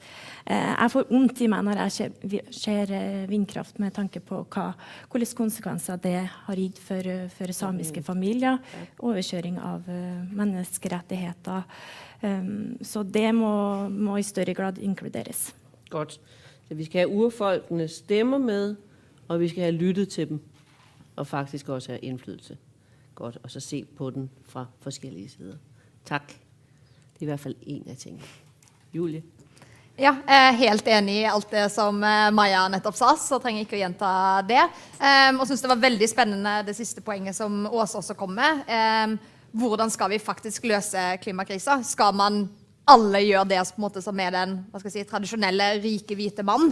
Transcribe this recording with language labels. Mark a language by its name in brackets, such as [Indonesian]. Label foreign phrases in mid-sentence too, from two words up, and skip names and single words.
[Norwegian] Jeg får ondt i meg når jeg ser vindkraft med tanke på hvilke konsekvenser det har gitt for samiske familier, overkjøring av menneskerettigheter. Så det må i større grad inkluderes. [Danish] Godt. Så vi skal have urfolkenes stemmer med, og vi skal have lyttet til dem, og faktisk også have indflydelse. Godt, og så se på den fra forskellige sider. Tak. Det er i hvert fall en af tingene. Julie? [Norwegian] Ja, jeg er helt enig i alt det som Maja nettopp sa, så trenger jeg ikke å gjenta det. Og synes det var veldig spennende det siste poenget som Åse også kom med. Hvordan skal vi faktisk løse klimakrisa? Skal man alle gjøre det på en måte som er den tradisjonelle rike hvite mann?